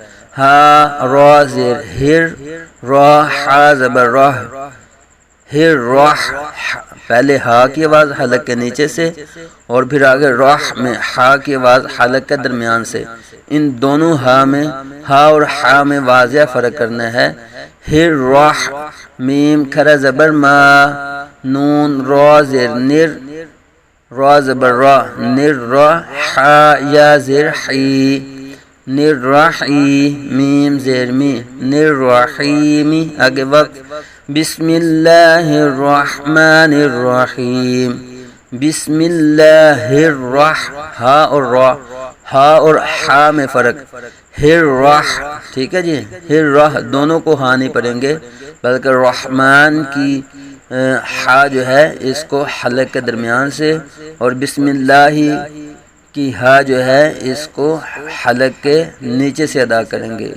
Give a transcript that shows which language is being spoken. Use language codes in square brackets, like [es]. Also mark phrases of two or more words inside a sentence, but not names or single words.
[ur] ہا را زیر ہر را حا زبر راہ ہر راہ، پہلے ہا کی آواز حلق کے نیچے سے اور پھر آگے راہ میں ہا کی آواز حلق کے درمیان سے. ان دونوں ہا میں ہا اور ہا میں واضح فرق کرنا ہے. ہر راہ میم کھڑا زبر ما نون را زیر نر را زبر را نر را حا یا زیر حی نر راحی میم زیر می نر راحیمی. آگے وقت [ar] بسم اللہ الرحمن الرحیم، [ur] بسم اللہ ہا اور را ہا اور ہا میں فرق. ہر راہ، ٹھیک ہے جی، ہر راہ دونوں کو ہا نہیں پڑھیں گے بلکہ رحمان کی ہا جو ہے اس کو حلق کے درمیان سے اور بسم اللہ کی ہا جو ہے اس کو حلق کے نیچے سے ادا کریں گے.